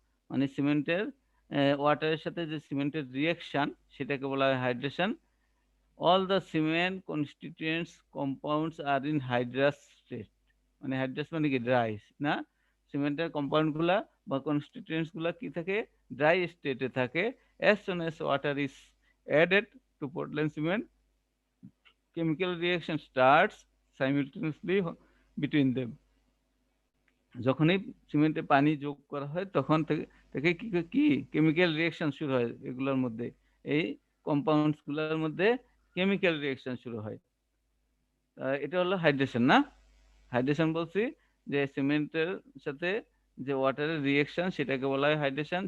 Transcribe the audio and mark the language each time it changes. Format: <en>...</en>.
<bn>মানে সিমেন্টের ওয়াটারের সাথে যে সিমেন্টের রিঅ্যাকশন, সেটাকে বলা হয় hydration.</bn> <en>All the cement constituents compounds are in hydrous state.</en> <bn>মানে হাইড্রাস মানে কি, ড্রাই, না? সিমেন্টের কম্পাউন্ড গুলা বা কনস্টিটিউয়েন্টস গুলা কি থাকে, ড্রাই স্টেটে থাকে।</bn> <en>as soon as water is added to Portland cement, chemical reaction starts simultaneously between them.</en> <bn>যখনই সিমেন্টে পানি যোগ করা হয় তখন থেকে কি কেমিক্যাল রিঅ্যাকশন শুরু হয় এগুলোর মধ্যে, এই কম্পাউন্ডস গুলোর মধ্যে কেমিক্যাল রিঅ্যাকশন শুরু হয়। এটা হলো হাইড্রেশন, না? হাইড্রেশন বলছি যে সিমেন্টের সাথে যে ওয়াটারের রিঅ্যাকশন, সেটাকে বলা হয় হাইড্রেশন।</bn>